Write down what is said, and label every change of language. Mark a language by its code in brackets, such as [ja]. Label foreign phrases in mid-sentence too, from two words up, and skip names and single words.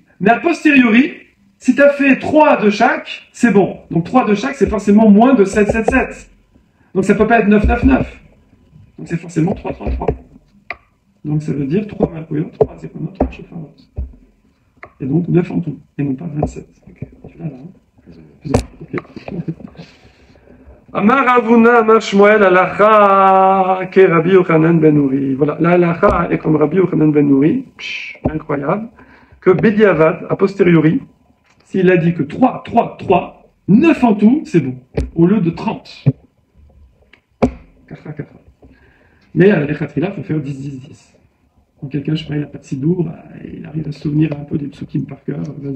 [fr] Mais a posteriori, si tu as fait 3 de chaque, c'est bon. Donc 3 de chaque, c'est forcément moins de 7, 7, 7. Donc ça peut pas être 9, 9, 9. Donc c'est forcément 3, 3, 3. Donc ça veut dire 3 Malchuyot, 3 Zéronot, 3 Shofarot. Et donc 9 en tout, et non pas 27. Okay. Tu l'as là, hein? Okay. [he] אמר רב הונא, אמר שמואל, הלכה, כרבי יוחנן בן נורי. [fr] Voilà, la Halacha est comme Rabbi Yochanan ben Nouri, incroyable, que Bediavad, a posteriori, s'il a dit que 3, 3, 3, 9 en tout, c'est bon, au lieu de 30. 4, 4. Mais à l'Echatfila, il faut faire 10, 10, 10. Quand quelqu'un, je sais pas, il n'a pas de sidour, bah, il arrive à se souvenir un peu des psukim par cœur, vas-y.